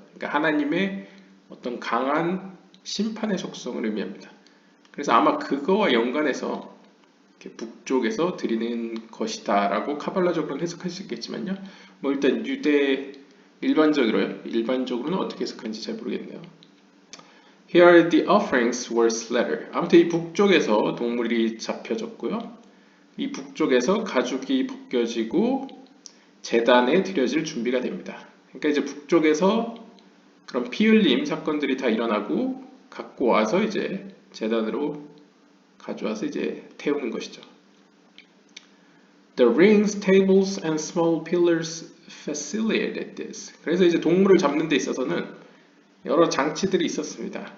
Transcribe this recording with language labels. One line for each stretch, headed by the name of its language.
Korean: 그러니까 하나님의 어떤 강한 심판의 속성을 의미합니다. 그래서 아마 그거와 연관해서 이렇게 북쪽에서 드리는 것이다라고 카발라적으로는 해석할 수 있겠지만요. 뭐 일단 일반적으로는 어떻게 해석하는지 잘 모르겠네요.
English: Here the offerings were slaughtered.
Korean: 아무튼 이 북쪽에서 동물이 잡혀졌고요. 이 북쪽에서 가죽이 벗겨지고 제단에 드려질 준비가 됩니다. 그러니까 이제 북쪽에서 그런 피 흘림 사건들이 다 일어나고 갖고 와서 이제 제단으로 가져와서 이제 태우는 것이죠.
English: The rings, tables, and small pillars facilitated this.
Korean: 그래서 이제 동물을 잡는 데 있어서는 여러 장치들이 있었습니다.